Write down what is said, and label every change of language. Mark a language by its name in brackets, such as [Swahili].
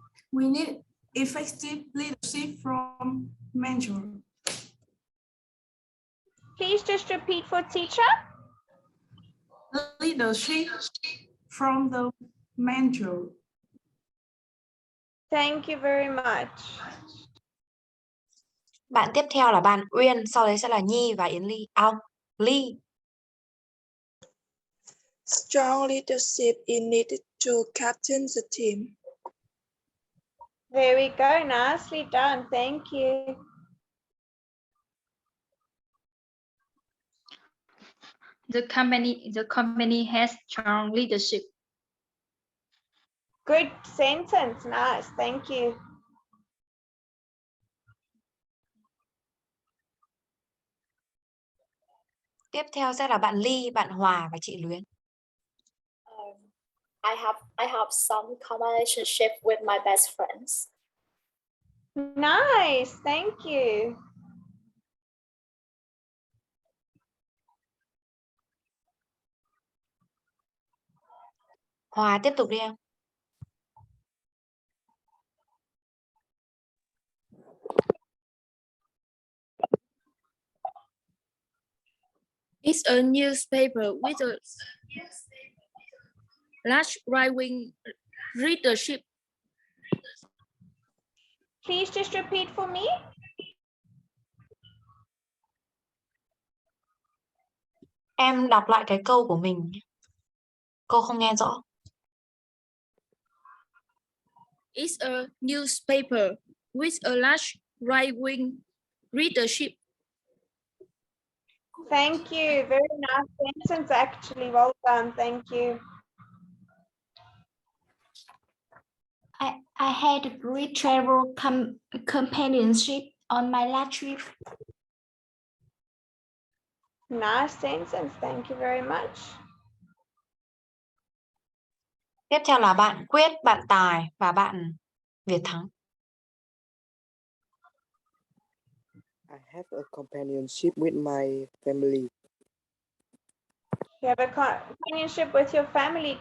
[English] We need effective leadership from mentor. Please just repeat for teacher. Leadership from the mentor. Thank you very much. [Vietnamese] Bạn tiếp theo là bạn Uyên, sau đấy sẽ là Nhi và Yến Ly. Ly. [English] Strong leadership is needed to captain the team. There we go. Nicely done. Thank you. The company has strong leadership. Good sentence. Nice. Thank you. [Vietnamese] Tiếp theo sẽ là bạn Ly, bạn Hòa và chị Luyến. [English] I have some common relationship with my best friends. Nice. Thank you. [Vietnamese] Hòa tiếp tục đi em. [English] It's a newspaper with a large right-wing readership. Please just repeat for me. [Vietnamese] Em đọc lại cái câu của mình. Cô không nghe rõ. [English] It's a newspaper with a large right-wing readership. Thank you. Very nice sentence, actually. Well done. Thank you. I had a great travel companionship on my last trip. Nice sentence. Thank you very much. [Vietnamese] Tiếp theo là bạn Quyết, bạn Tài và bạn Việt Thắng. [English] I have a companionship with my family. You have a companionship with your family.